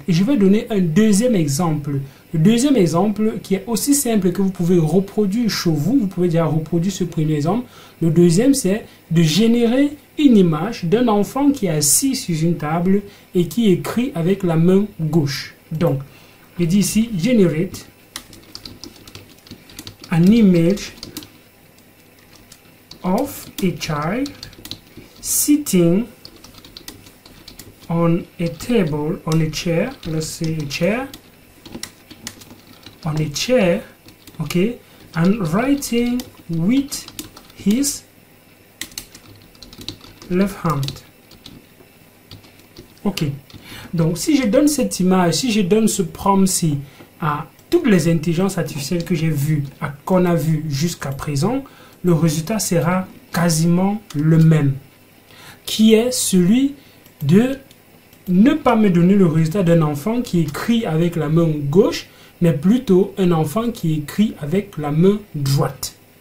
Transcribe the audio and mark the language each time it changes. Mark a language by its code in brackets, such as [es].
[fr] Et je vais donner un deuxième exemple. Le deuxième exemple qui est aussi simple que vous pouvez reproduire chez vous. Vous pouvez déjà reproduire ce premier exemple. Le deuxième, c'est de générer une image d'un enfant qui est assis sur une table et qui écrit avec la main gauche. Donc, je dis ici, [en] generate an image of a child sitting on a table, on a chair, let's say a chair, on a chair, okay, and writing with his left hand. [fr] Ok. Donc, si je donne cette image, si je donne ce prompt-ci à toutes les intelligences artificielles que j'ai vues, qu'on a vues jusqu'à présent, le résultat sera quasiment le même, qui est celui de ne pas me donner le résultat d'un enfant qui écrit avec la main gauche, mais plutôt un enfant qui écrit avec la main droite.